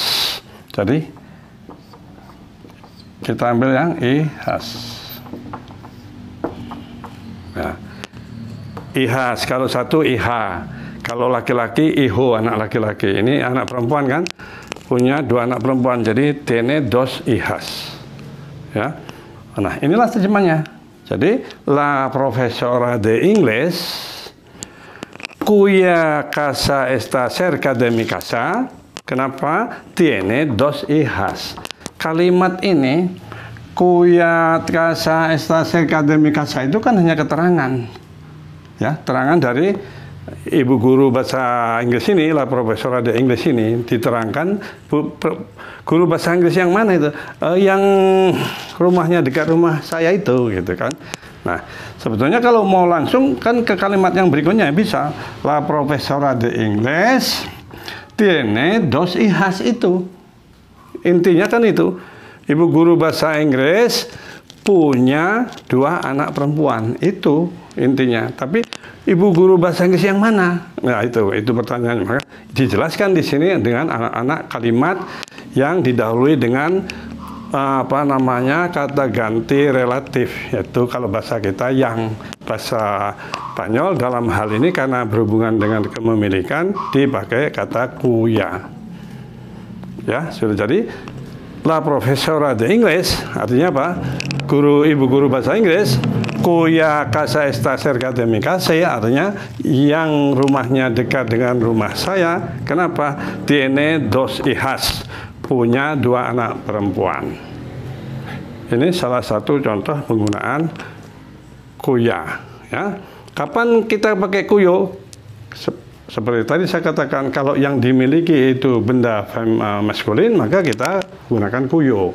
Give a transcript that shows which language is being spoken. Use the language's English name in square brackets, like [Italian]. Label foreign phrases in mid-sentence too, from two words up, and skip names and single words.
[Indonesian] Jadi kita ambil yang ihas. Ya. Ihas, kalau satu iha. Kalau laki-laki iho, anak laki-laki. Ini anak perempuan kan? Punya dua anak perempuan, jadi [Spanish] tiene dos hijas. [Indonesian] Ya. Nah, inilah terjemahnya. Jadi, [Spanish] la profesora de inglés cuya casa está cerca de mi casa, kenapa? Tiene dos hijas. [Indonesian] Kalimat ini, [Spanish] cuya casa está cerca de mi casa, [Indonesian] itu kan hanya keterangan. Ya, terangan dari ibu guru bahasa Inggris ini, [Spanish] la profesora de [Indonesian] Inggris ini, diterangkan guru bahasa Inggris yang mana itu? Yang rumahnya dekat rumah saya itu, gitu kan. Nah, sebetulnya kalau mau langsung kan ke kalimat yang berikutnya bisa. [Spanish] La profesora de Inglés tiene dos hijas itu. [Indonesian] Intinya kan itu. Ibu guru bahasa Inggris punya 2 anak perempuan. Itu intinya. Tapi ibu guru bahasa Inggris yang mana? Nah, itu pertanyaannya. Maka dijelaskan di sini dengan anak-anak kalimat yang didahului dengan kata ganti relatif, yaitu kalau bahasa kita yang, bahasa Spanyol dalam hal ini karena berhubungan dengan kepemilikan dipakai kata cuya. Ya, sudah. Jadi [Spanish] la profesora de Inglés [Indonesian] artinya apa? Ibu guru bahasa Inggris, [Spanish] cuya casa está cerca de mi casa, [Indonesian] ya, artinya yang rumahnya dekat dengan rumah saya. Kenapa? [Spanish] Tiene dos hijas, [Indonesian] punya 2 anak perempuan. Ini salah satu contoh penggunaan cuya. Ya. Kapan kita pakai cuyo? Seperti tadi saya katakan, kalau yang dimiliki itu benda maskulin, maka kita gunakan cuyo.